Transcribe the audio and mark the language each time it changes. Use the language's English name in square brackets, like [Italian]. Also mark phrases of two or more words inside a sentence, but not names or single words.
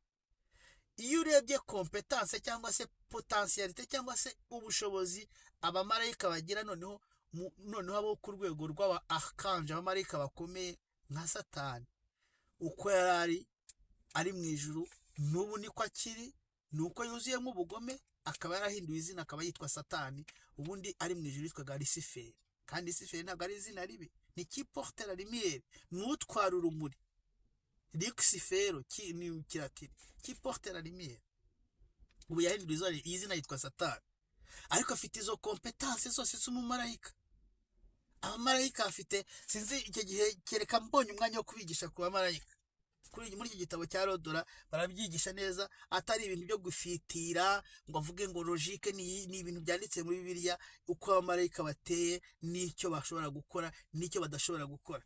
[Kinyarwanda] Iyo urebye competence cyangwa se potentialite cyangwa se ubushobozi abamarayika bagira, noneho abo ku rwego rw'aba archange, abamarayika bakomeye nka Satani, uko ari mu ijuru n'ubu niko akiri, nuko yuzuyemo ubugome, akaba yarahinduye izina, akaba yitwa Satani. Ubundi ari mu ijuru yitwaga Lucifer, kandi Lucifer ntabwo ari izina ribi, ni [French] qui porte la lumière, [Kinyarwanda] n'utwara urumuri. Lucifer ni kiratini, [French] qui porte la lumière. [Kinyarwanda] Ubu yahinduye izina yitwa Satani, ariko afite izo competence zose z'umumarayika. Abamarayika afite, sinzi icyo gihe kereka mbonye umwanya wo kubigisha ku bamarayika. Muri iki gitabo cya Rodora barabyigisha neza, atari ibintu byo gufitira ngo avuge ngo logique, ni ibintu byanditse muri Bibiliya, uko abamarayika bateye, n'icyo bashobora gukora n'icyo badashobora gukora.